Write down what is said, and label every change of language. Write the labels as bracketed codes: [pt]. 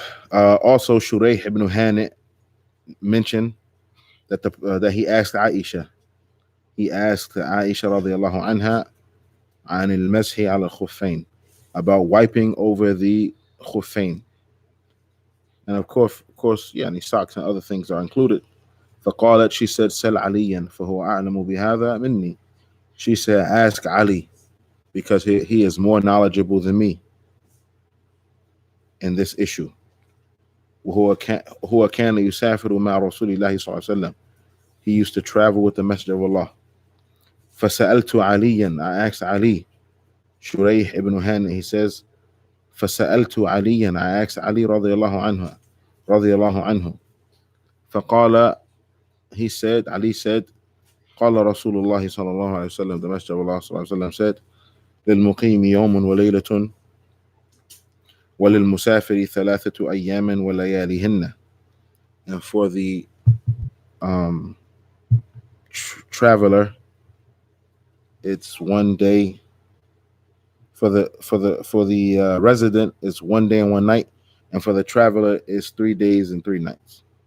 [en] Also, Shurayh ibn Hani mentioned that he asked Aisha. He asked Aisha radiallahu anha [ar] عن المسح على الخفين, [en] about wiping over the khuffain. And of course, يعني socks and other things are included. [ar] فقالت, [en] she said, [ar] سل عليا فهو أعلم بهذا مني. [en] She said, ask Ali, because he is more knowledgeable than me in this issue. [ar] هو كان يسافر مع رسول الله صلى الله عليه وسلم. [en] He used to travel with the Messenger of Allah. [ar] فسألت عليا, [en] I asked Ali. Shurayh ibn Hani, he says, [ar] فسألت عليا, [en] I asked Ali رضي الله عنه. [ar] فقال, [en] he said, Ali said, [ar] قال رسول الله صلى الله عليه وسلم, [en] the Messenger of Allah [ar] صلى الله عليه وسلم said, للمقيم يوم وليلة وللمسافر 3 أيام ولياليهن. [en] And for the traveler, it's 1 day. For the resident, it's 1 day and 1 night, and for the traveler, it's 3 days and 3 nights.